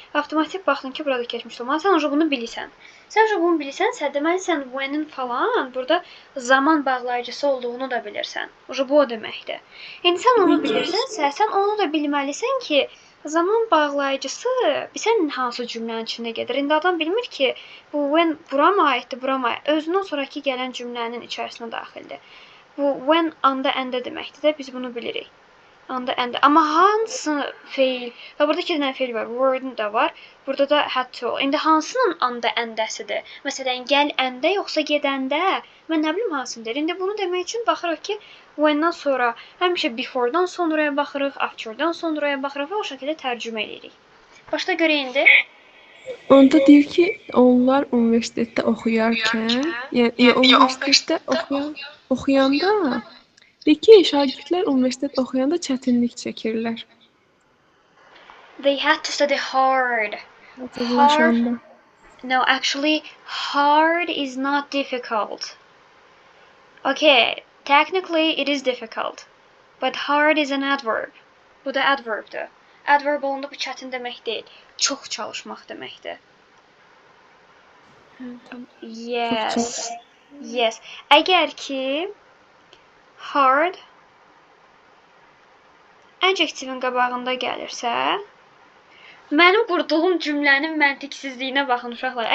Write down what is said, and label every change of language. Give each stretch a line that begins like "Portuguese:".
Azerbaijani: Avtomatik baxdın ki, burada keçmiş olmalı. Sən onu bunu bilirsən. Sən bunu bilirsənsə, deməli sən when-in falan burada zaman bağlayıcısı olduğunu da bilirsən. Bu o deməkdir. İndi sən onu bilirsənsə, sən onu da bilməlisən ki, zaman bağlayıcısı bilirsən hansı cümlənin içində gedir. İndi adam bilmir ki, bu when bura mı aiddir, bura mı aid? Özündən sonraki gələn cümlənin içərisinə daxildir. Bu when anda əndə deməkdir də, biz bunu bilirik. Anda əndə. Amma hansı feil? Və burada 2 dənə feil var. Word'un da var. Burada da had to. İndi hansının anda əndəsidir? Məsələn, gəl əndə yoxsa gedəndə? Mən nə bilim hansındır. İndi bunu demək üçün baxırıq ki, when-dan sonra həmişə before-dan sonraya baxırıq, after-dan sonraya baxırıq və o şəkildə tərcümə edirik. Başda görək indi. Onda deyir ki, onlar universitetdə oxuyarkən, yəni universitetdə oxuyanda deyir ki, şagirdlər universitet oxuyanda çətinlik çəkirlər.
English: They had to study hard.
Azerbaijani: Hazırlaşanda.
English: No, actually, hard is not difficult. Okay, technically it is difficult. But hard is an adverb.
Azerbaijani: Bu da adverbdir. Adverb olanda bu çətin demək deyil. Çox çalışmaq deməkdir.
English: Yes. Yes.
Azerbaijani: Əgər ki hard adjectivin qabağında gəlirsə, mənim qurduğum cümlənin məntiqsizliyinə baxın uşaqlar.